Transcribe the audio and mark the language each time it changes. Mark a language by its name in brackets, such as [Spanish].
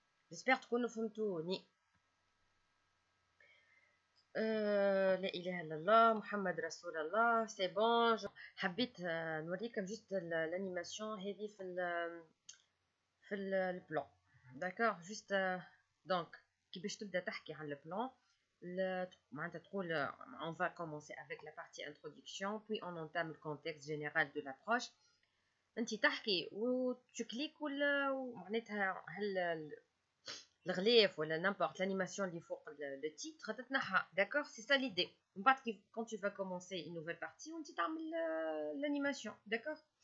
[Arabic] جيسبر تكونوا فهمتوني. لا اله الا الله محمد رسول الله سي بون. حبيت نوريكم جوست الانيماسيون هذه في البلان داكوغ جوست. دونك كي باش تبدا تحكي على البلان معناتها تقول [French] on va commencer avec la partie introduction puis on entame le contexte général de l'approche. [Arabic] انت تحكي و [French] tu cliques [Arabic] ولا معناتها هل الغلاف ولا [French] n'importe l'animation [Arabic] اللي فوق [French] le titre [Arabic] تتنحى داكوغ سي سا ليدي. من بعد [French] quand tu vas commencer une nouvelle partie [Arabic] وانت تعمل [French] l'animation داكوغ.